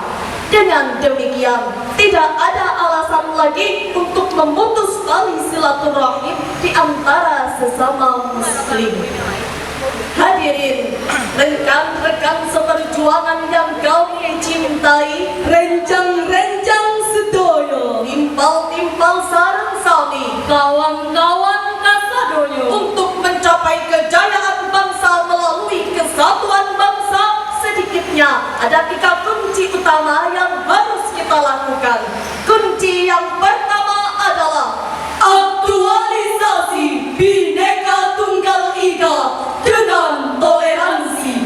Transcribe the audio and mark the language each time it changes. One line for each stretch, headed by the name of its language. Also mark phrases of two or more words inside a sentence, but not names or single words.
Indonesian: Dengan demikian, tidak ada alasan lagi untuk memutus tali silaturahim di antara sesama muslim. Hadirin, rekan-rekan seperjuangan yang kami cintai,
Javanese: renjang-renjang sedoyo, timpal-timpal sareng sami,
Indonesian: kawan-kawan kasadoyo, untuk mencapai kejayaan bangsa melalui kesatuan bangsa, sedikitnya ada 3 kunci utama yang harus kita lakukan. Kunci yang pertama adalah aktualisasi Bhinneka Tunggal Ika dengan toleransi.